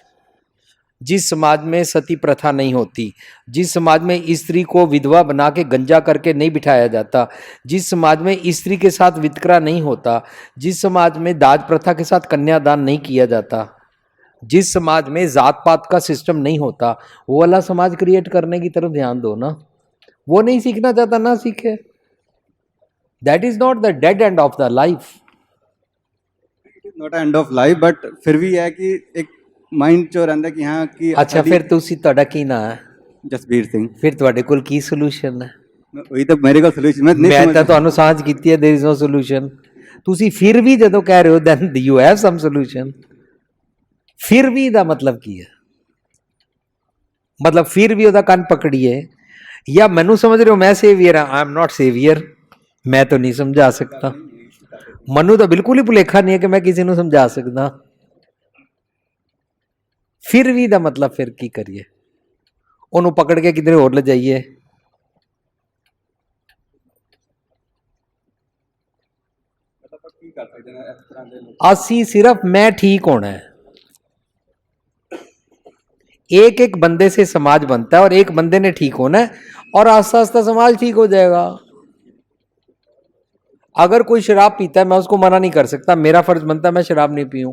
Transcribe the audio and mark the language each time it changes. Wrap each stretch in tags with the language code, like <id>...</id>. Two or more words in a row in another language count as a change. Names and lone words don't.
<hi>जिस समाज में सती प्रथा नहीं होती, जिस समाज में स्त्री को विधवा बना के गंजा करके नहीं बिठाया जाता, जिस समाज में स्त्री के साथ वितकरा नहीं होता, जिस समाज में दाज प्रथा के साथ कन्यादान नहीं किया जाता, जिस समाज में जात पात का सिस्टम नहीं होता, वो वाला समाज क्रिएट करने की तरफ ध्यान दो ना। वो नहीं सीखना चाहता ना सीखे,</hi> <en>That is not the dead end of the life. not end of life, but</en> <hi>फिर भी है कि एक माइंड चो रहता कि हाँ कि अच्छा, फिर</hi> <pa>ਤੁਸੀਂ ਤੁਹਾਡਾ ਕੀ ਨਾਂ ਹੈ? ਜਸਬੀਰ ਸਿੰਘ। ਫਿਰ ਤੁਹਾਡੇ ਕੋਲ ਕੀ ਸੋਲੂਸ਼ਨ ਹੈ? ਉਹੀ ਤਾਂ ਮੇਰੇ ਕੋਲ ਸੋਲੂਸ਼ਨ ਮੈਂ ਤਾਂ ਤੁਹਾਨੂੰ ਸਾਂਝ ਕੀਤੀ ਹੈ,</pa> <en>there is no ਸੋਲੂਸ਼ਨ।</en> <pa>ਤੁਸੀਂ ਫਿਰ ਵੀ ਜਦੋਂ ਕਹਿ ਰਹੇ ਹੋ</pa> <en>then you have some solution.</en> <pa>ਫਿਰ ਵੀ ਦਾ ਮਤਲਬ ਕੀ ਹੈ? ਮਤਲਬ ਫਿਰ ਵੀ ਉਹਦਾ ਕੰਨ ਪਕੜੀਏ, ਜਾਂ ਮੈਨੂੰ ਸਮਝ ਰਹੇ ਹੋ ਮੈਂ ਸੇਵੀਅਰ ਹਾਂ?</pa> <en>I am not</en> <pa>ਸੇਵੀਅਰ, ਮੈਂ ਤਾਂ ਨਹੀਂ ਸਮਝਾ ਸਕਦਾ। ਮੈਨੂੰ ਤਾਂ ਬਿਲਕੁਲ ਹੀ ਭੁਲੇਖਾ ਨਹੀਂ ਹੈ ਕਿ ਮੈਂ ਕਿਸੇ ਨੂੰ ਸਮਝਾ ਸਕਦਾ। ਫਿਰ ਵੀ ਦਾ ਮਤਲਬ ਫਿਰ ਕੀ ਕਰੀਏ? ਉਹਨੂੰ ਪਕੜ ਕੇ ਕਿਧਰੇ ਹੋਰ ਲੈ ਜਾਈਏ? ਅਸੀਂ</pa> <hi>सिर्फ मैं ठीक होना है। एक एक बंदे से समाज बनता है और एक बंदे ने ठीक होना है, और आस्ता आस्ता समाज ठीक हो जाएगा। अगर कोई शराब पीता है मैं उसको मना नहीं कर सकता, मेरा फर्ज बनता है मैं शराब नहीं पीऊं।</hi>